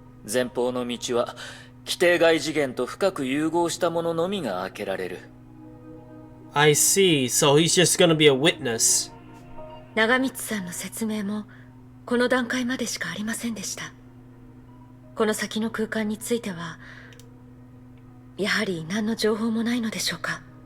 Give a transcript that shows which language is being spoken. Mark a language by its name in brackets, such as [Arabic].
[Japanese] 前方の道は規定外次元と深く融合したもののみが開けられる。 [English] I see. So he's just gonna be a witness. [Japanese] 長光さんの説明もこの段階までしかありませんでした。この先の空間についてはやはり何の情報もないのでしょうか。